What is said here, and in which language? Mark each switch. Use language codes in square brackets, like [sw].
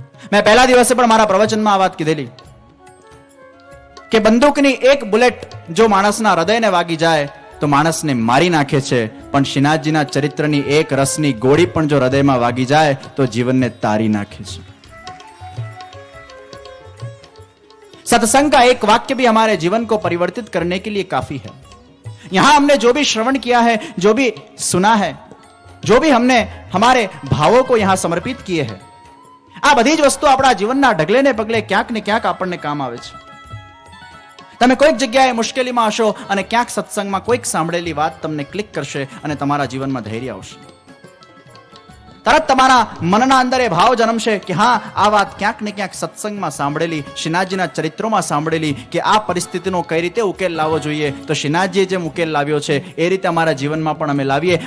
[gu] મેં પહેલા દિવસે પણ મારા પ્રવચનમાં આ વાત કીધેલી કે બંદૂકની એક બુલેટ જો માણસના હૃદયને વાગી જાય તો માણસને મારી નાખે છે, પણ શ્રીનાથજીના ચરિત્રની એક રસની ગોળી પણ જો હૃદયમાં વાગી જાય તો જીવનને તારી નાખે છે. [hi] सत्संग का एक वाक्य भी हमारे जीवन को परिवर्तित करने के लिए काफी है. यहां हमने जो भी श्रवण किया है, जो भी सुना है, जो भी हमने हमारे भावों को यहां समर्पित किए हैं, [gu] આ બધી જ વસ્તુ આપણા જીવનના ઢગલે ને પગલે ક્યાંક ને ક્યાંક આપણને કામ આવે છે. તમે કોઈક જગ્યાએ મુશ્કેલીમાં હશો અને ક્યાંક સત્સંગમાં કોઈક સાંભળેલી વાત તમને ક્લિક કરશે અને તમારા જીવનમાં ધૈર્ય આવશે. તરત તમારા મનના અંદર એ ભાવ જન્મશે કે હા, આ વાત ક્યાંક ને ક્યાંક સત્સંગમાં સાંભળેલી, શ્રીનાથજીના ચરિત્રોમાં સાંભળેલી કે આ પરિસ્થિતિનો કઈ રીતે ઉકેલ લાવવો જોઈએ, તો શ્રીનાથજીએ જેમ ઉકેલ લાવ્યો છે એ રીતે અમારા જીવનમાં પણ અમે લાવીએ.